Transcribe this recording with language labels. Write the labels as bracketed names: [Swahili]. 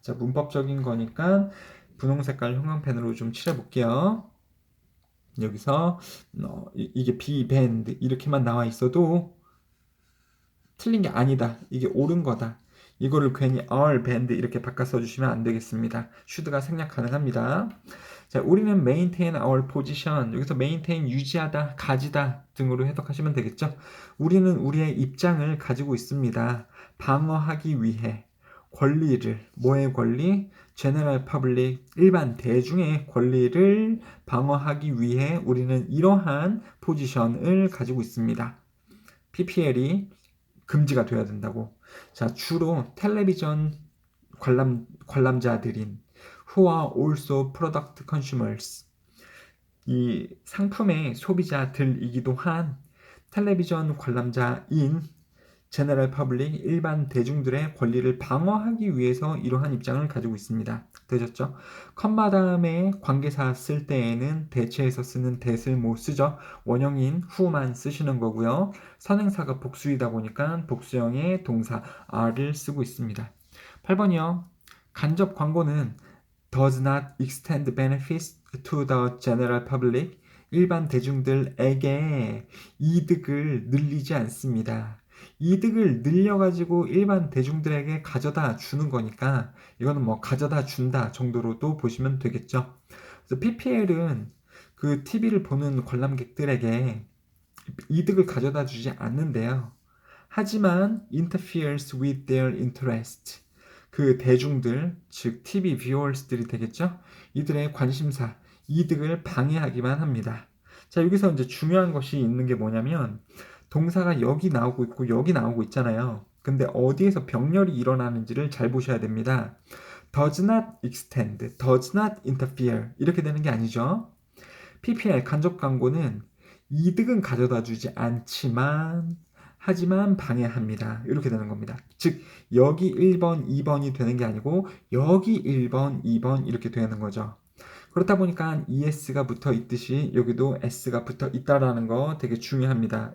[Korean] 자, 문법적인 거니까 분홍 색깔 형광펜으로 좀 칠해볼게요. 여기서 이게 [English] be banned [Korean] 이렇게만 나와 있어도 틀린 게 아니다. 이게 옳은 거다. 이거를 괜히 [English] are banned [Korean] 이렇게 바꿔 써주시면 안 되겠습니다. should가 생략 가능합니다. 자, 우리는 [English] maintain our position. [Korean] 여기서 maintain 유지하다, 가지다 등으로 해석하시면 되겠죠. 우리는 우리의 입장을 가지고 있습니다. 방어하기 위해 권리를, 뭐의 권리? general public, 일반 대중의 권리를 방어하기 위해 우리는 이러한 포지션을 가지고 있습니다. PPL이 금지가 돼야 된다고. 자, 주로 텔레비전 관람자들인 [English] who are also product consumers [Korean] 이 상품의 소비자들이기도 한 텔레비전 관람자인 general public 일반 대중들의 권리를 방어하기 위해서 이러한 입장을 가지고 있습니다. 되셨죠? 컴마 다음에 관계사 쓸 때에는 대체해서 쓰는 that을 못 쓰죠. 원형인 who만 쓰시는 거고요. 선행사가 복수이다 보니까 복수형의 동사 are를 쓰고 있습니다. 8번이요. 간접 광고는 [English] does not extend benefits to the general public [Korean] 일반 대중들에게 이득을 늘리지 않습니다. 이득을 늘려가지고 일반 대중들에게 가져다 주는 거니까 이거는 가져다 준다 정도로도 보시면 되겠죠. 그래서 PPL은 그 TV를 보는 관람객들에게 이득을 가져다 주지 않는데요. 하지만 [English] interferes with their interest. [Korean] 그 대중들, 즉 TV viewers들이 되겠죠. 이들의 관심사, 이득을 방해하기만 합니다. 자, 여기서 이제 중요한 것이 있는 게 뭐냐면 동사가 여기 나오고 있고 여기 나오고 있잖아요. 근데 어디에서 병렬이 일어나는지를 잘 보셔야 됩니다. [English] does not extend, does not interfere [Korean] 이렇게 되는 게 아니죠. PPL 간접 광고는 이득은 가져다 주지 않지만 하지만 방해합니다. 이렇게 되는 겁니다. 즉 여기 1번, 2번이 되는 게 아니고 여기 1번, 2번 이렇게 되는 거죠. 그렇다 보니까 ES가 붙어 있듯이 여기도 S가 붙어 있다라는 거 되게 중요합니다.